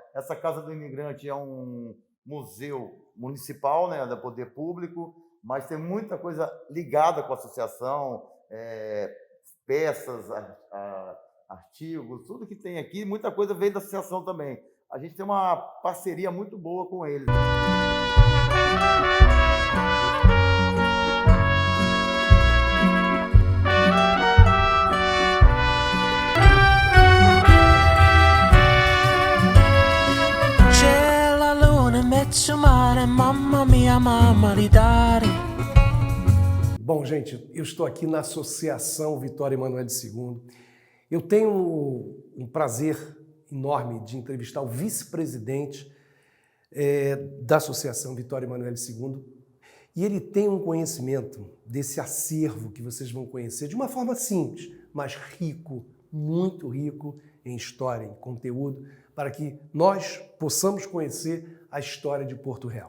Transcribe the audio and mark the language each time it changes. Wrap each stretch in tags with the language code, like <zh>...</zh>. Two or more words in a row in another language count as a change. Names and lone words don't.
<pt>Essa Casa do Imigrante é um museu municipal, né, da poder público, mas tem muita coisa ligada com a associação, peças, artigos, tudo que tem aqui, muita coisa vem da associação também. A gente tem uma parceria muito boa com eles.</pt> <it>C'è la luna in mezzo al mare, mamma mia, mamma di dare.</it> <pt>Bom, gente, eu estou aqui na Associação Vitória Emanuele II. Eu tenho um prazer enorme de entrevistar o vice-presidente da Associação Vitória Emanuele II. E ele tem um conhecimento desse acervo que vocês vão conhecer de uma forma simples, mas rico, muito rico em história, em conteúdo, para que nós possamos conhecer a história de Porto Real.</pt>